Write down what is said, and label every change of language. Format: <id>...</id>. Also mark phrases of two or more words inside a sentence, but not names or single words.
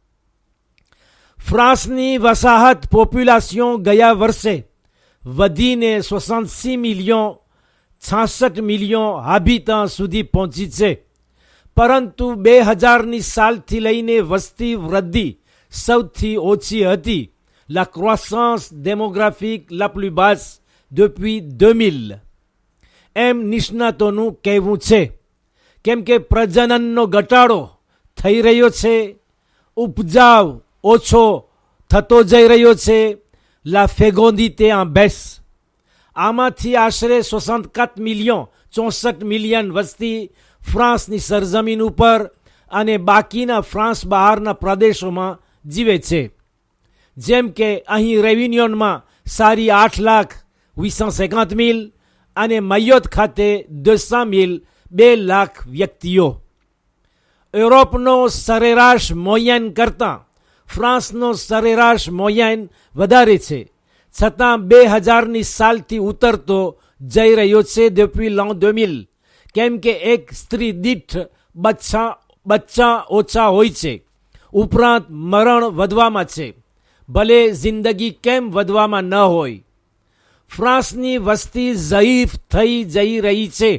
<gu>ફ્રાન્સની વસાહત પોપ્યુલેશન ગયા વર્ષે વધીને 66 મિલિયન 66 મિલિયન હાબિટન્ટ સુધી પહોંચી છે, પરંતુ 2000ની સાલથી લઈને વસ્તી વૃદ્ધિ સૌથી ઓછી હતી.</gu> <fr>La croissance démographique la plus basse depuis 2000</fr> <gu>એમ નિષ્ણાતોનું કહેવું છે. કેમ કે પ્રજનનનો ઘટાડો થઈ રહ્યો છે, ઉપજાવ ઓછો થતો જઈ રહ્યો છે.</gu> <fr>La fécondité en baisse.</fr> <gu>આમાંથી આશરે 64 મિલિયન 64 મિલિયન વસ્તી ફ્રાન્સની સરજમીન ઉપર અને બાકીના ફ્રાન્સ બહારના પ્રદેશોમાં જીવે છે. જેમ કે અહીં રેવિન્યોનમાં સારી 8,850,000 અને મયોત ખાતે 200,000 2 લાખ વ્યક્તિઓ. યુરોપનો સરેરાશ મોયન કરતાં ફ્રાન્સનો સરેરાશ મોયન વધારે છે, છતાં 2000ની સાલથી ઉતરતો જઈ રહ્યો છે</gu> <fr>depuis l'an 2000.</fr> <gu>કેમ કે એક સ્ત્રી દીઠ બચ્ચા ઓછા હોય છે, ઉપરાંત મરણ વધવામાં છે, ભલે જિંદગી કેમ વધવામાં ન હોય. ફ્રાન્સની વસ્તી ઝઈફ થઈ જઈ રહી છે.</gu>